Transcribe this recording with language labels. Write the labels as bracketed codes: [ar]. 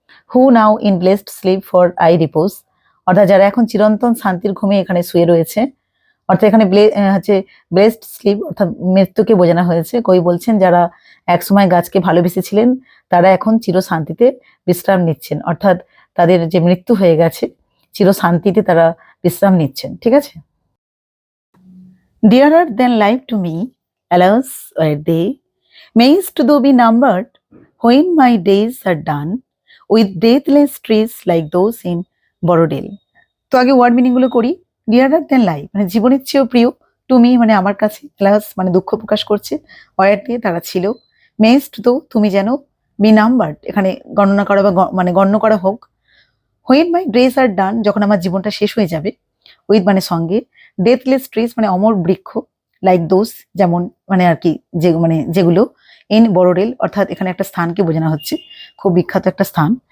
[en] who now in blessed sleep for aye repose [bn] অর্থাৎ যারা এখন চিরন্তন শান্তির ঘুমে এখানে শুয়ে রয়েছে, অর্থাৎ এখানে হচ্ছে ব্লেসড স্লিপ অর্থাৎ মৃত্যুকে বোঝানো হয়েছে। কবি বলছেন যারা একসময় গাছকে ভালোবেসেছিলেন তারা এখন চির শান্তিতে বিশ্রাম নিচ্ছেন, অর্থাৎ তাদের যে মৃত্যু হয়ে গেছে চির শান্তিতে তারা বিশ্রাম নিচ্ছেন। ঠিক আছে। [en] Dearer than life to me, alas were they, mayst thou be numbered when my days are done with deathless trees like those in Borodale. [bn] তো আগে ওয়ার্ড মিনিং গুলো করি। ডিয়ারার দেন লাইফ মানে জীবনের চেয়েও প্রিয়, টু মি মানে আমার কাছে, অ্যালাস মানে দুঃখ প্রকাশ করছে, ওয়ার দিয়ে তারা ছিল, মেস্ট তো তুমি যেন, বি নাম্বার্ড এখানে গণনা করা বা মানে গণ্য করা হোক, হোয়েন মাই ড্রেস আর ডান যখন আমার জীবনটা শেষ হয়ে যাবে, উইথ মানে সঙ্গে, ডেথলেস ট্রিজ মানে অমর বৃক্ষ, লাইক দোজ যেমন মানে আর কি যে মানে যেগুলো, ইন বড়োডেল অর্থাৎ এখানে একটা স্থানকে বোঝানো হচ্ছে, খুব বিখ্যাত একটা স্থান।